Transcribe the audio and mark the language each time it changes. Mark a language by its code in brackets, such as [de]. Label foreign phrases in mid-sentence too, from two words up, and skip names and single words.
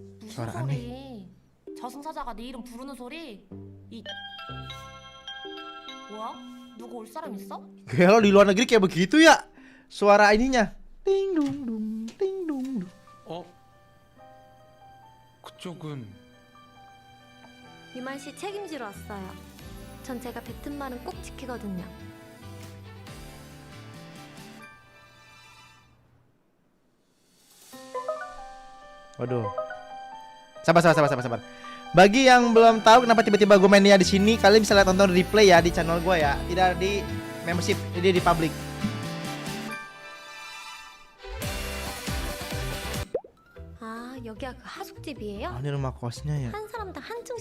[id] Suara [ko] 무슨 [id] aneh. [ko] 소리? 저승사자가 네 이름 부르는 소리? 이 뭐야? 누구 올 사람 있어? [id] Kalau di luar negeri kayak begitu ya suara ininya. Ting dung dung, ting dung dung. [ko] 그쪽은 유만 씨 책임지러 왔어요. 전 제가 뱉은 말은 꼭 지키거든요. [id] Waduh. Sabar. Bagi yang belum tahu kenapa tiba-tiba gue mainnya di sini, kalian bisa lihat tonton replay ya di channel gue ya, tidak di membership, jadi di public. [ko] 아, 여기가 그 하숙집이에요? [id] Oh, ini rumah kosnya ya. [ko] 한 사람당 한층